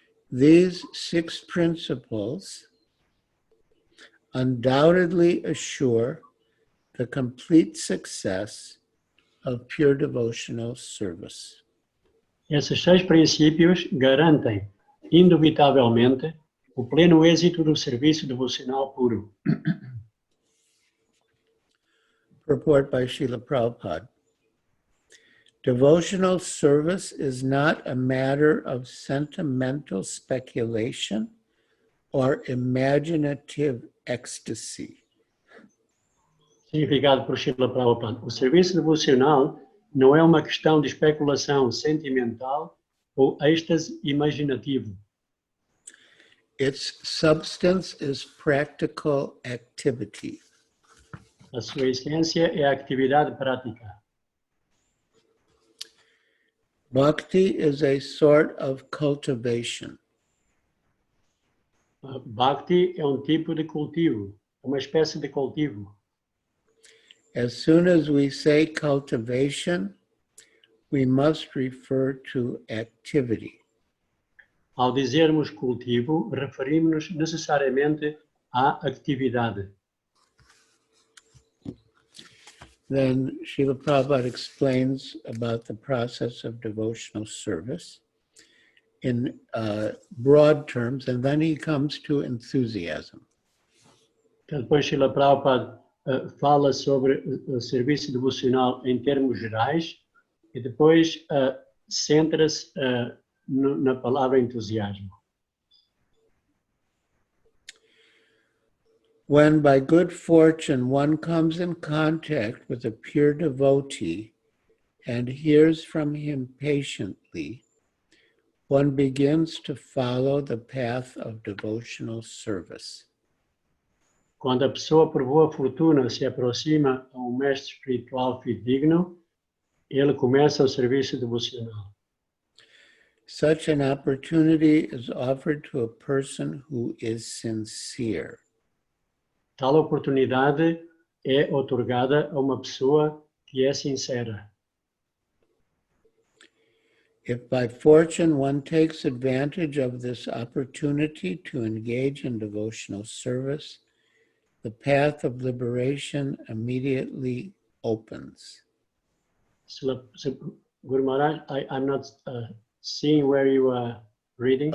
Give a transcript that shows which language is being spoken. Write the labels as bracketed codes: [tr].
[en] These 6 principles undoubtedly assure the complete success of pure devotional service. [pt] Esses 6 princípios garantem, indubitavelmente, o pleno êxito do serviço devocional puro. [en] Purport by Srila Prabhupada. Devotional service is not a matter of sentimental speculation or imaginative ecstasy. [pt] Significado por Srila Prabhupada. O serviço devocional não é uma questão de especulação sentimental ou êxtase imaginativo. [en] Its substance is practical activity. [pt] A sua essência é a atividade prática. [en] Bhakti is a sort of cultivation. [pt] Bhakti é tipo de cultivo, uma espécie de cultivo. [en] As soon as we say cultivation, we must refer to activity. [pt] Ao dizermos cultivo, referimos-nos necessariamente à atividade. [en] Then Srila Prabhupada explains about the process of devotional service in broad terms, and then he comes to enthusiasm. [pt] Então, depois Srila Prabhupada fala sobre o serviço devocional em termos gerais e depois centra-se na palavra entusiasmo. [en] When by good fortune one comes in contact with a pure devotee and hears from him patiently, one begins to follow the path of devotional service. [pt] Quando a pessoa por boa fortuna se aproxima a mestre espiritual fidedigno, ele começa o serviço devocional. [en] Such an opportunity is offered to a person who is sincere. [pt] Tal oportunidade é otorgada a uma pessoa que é sincera. [en] If by fortune one takes advantage of this opportunity to engage in devotional service, the path of liberation immediately opens. Guru Maharaj, I'm not seeing where you are reading.